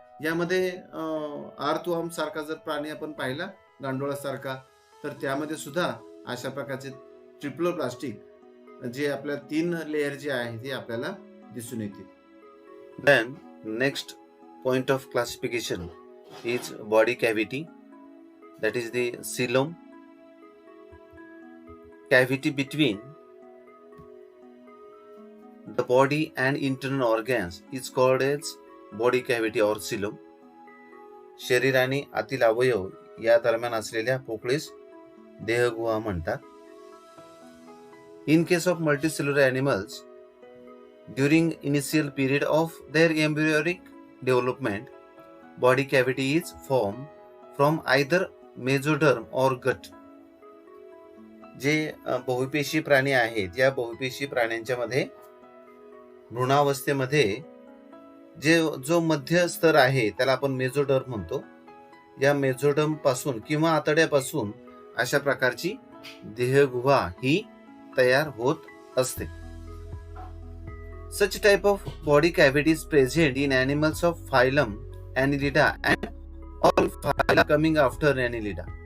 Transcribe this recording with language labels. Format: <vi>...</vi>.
<mr>यामध्ये अर्थवर्म सारखा जर प्राणी आपण पाहिला, गांडोळासारखा, तर त्यामध्ये सुद्धा अशा प्रकारचे ट्रिप्लोब्लास्टिक जे आपल्या 3 लेअर जे आहे ते आपल्याला दिसून येतील.</mr> <en>Then next point of classification is body cavity, that is the coelom. Cavity between the body and internal organs is called as body cavity or coelom.</en> <mr>शरीर आणि आतील अवयव या दरम्यान असलेल्या पोकळीस देहगुहा म्हणतात.</mr> <en>In case of multicellular animals, during initial period of their embryonic development, body cavity is formed from either</en> <mr>मेझोडर्म और गट. जे बहुपेशी प्राणी आहेत, या बहुपेशी प्राण्यांच्या मध्ये भ्रूणावस्थेमध्ये जो मध्य स्तर आहे त्याला आपण मेझोडर्म म्हणतो. या मेझोडर्म पासून किंवा आतड्यापासून अशा प्रकारची देहगुहा ही तयार होत असते.</mr> <en>Such type of body cavity is present in animals of phylum Annelida and all phyla coming after Annelida.</en>